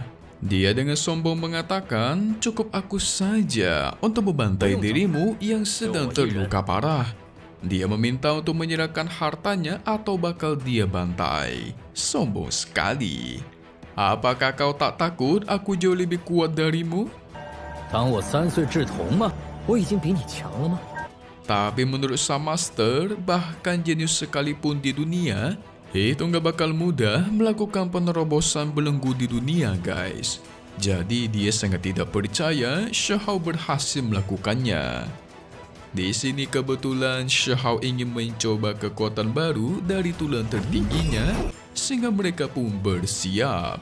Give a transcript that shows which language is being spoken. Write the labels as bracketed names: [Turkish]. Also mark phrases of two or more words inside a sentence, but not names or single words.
[Indonesian] Dia dengan sombong mengatakan, cukup aku saja untuk membantai dirimu yang sedang terluka parah. Dia meminta untuk menyerahkan hartanya atau bakal dia bantai. Sombong sekali. Apakah kau tak takut aku jauh lebih kuat darimu? [Chinese] 当我3岁稚童吗？我已经比你强了吗？ [Indonesian] Tapi menurut sang master, bahkan jenius sekalipun di dunia, itu nggak bakal mudah melakukan penerobosan belenggu di dunia guys. Jadi dia sangat tidak percaya Shahou berhasil melakukannya. Di sini kebetulan Shahou ingin mencoba kekuatan baru dari tulang tertingginya, sehingga mereka pun bersiap.